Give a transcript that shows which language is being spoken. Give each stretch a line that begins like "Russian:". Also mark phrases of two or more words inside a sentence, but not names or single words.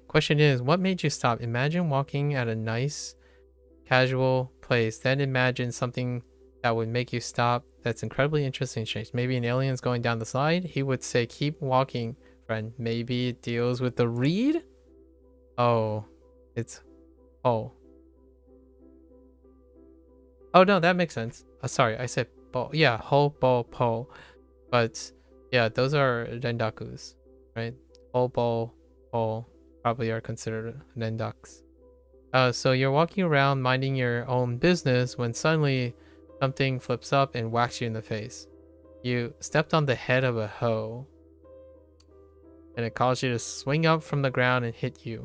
English: Question is, what made you stop? Imagine walking at a nice casual place, then imagine something that would make you stop that's incredibly interesting and strange. Maybe an alien's going down the slide. He would say, keep walking, friend. Maybe it deals with the reed? Oh, it's oh no, that makes sense. Sorry, I said bo. Yeah, ho, bo, po. But yeah, those are rendakus, right? Ho, bo, po probably are considered rendakus. So you're walking around minding your own business when suddenly something flips up and whacks you in the face. You stepped on the head of a hoe, and it caused you to swing up from the ground and hit you.